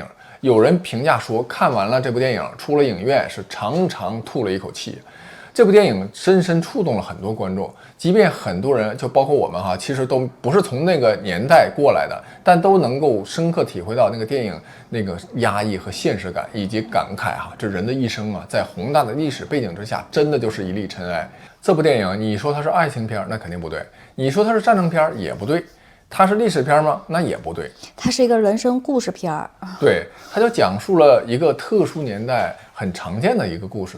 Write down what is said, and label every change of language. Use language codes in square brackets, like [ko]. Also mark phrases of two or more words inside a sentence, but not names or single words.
[zh] 有人評價說，看完了這部電影，出了影院是長長吐了一口氣。這部電影深深觸動了很多觀眾，即便很多人，就包括我們哈，其實都不是從那個年代過來的，但都能夠深刻體會到那個電影那個壓抑和現實感，以及感慨哈，這人的一生啊，在宏大的歷史背景之下，真的就是一粒塵埃。這部電影，你說它是愛情片，那肯定不對；你說它是戰爭片，也不對。它是歷史片嗎？那也不對，它是一個人生故事片。對，它就講述了一個特殊年代很常見的一個故事。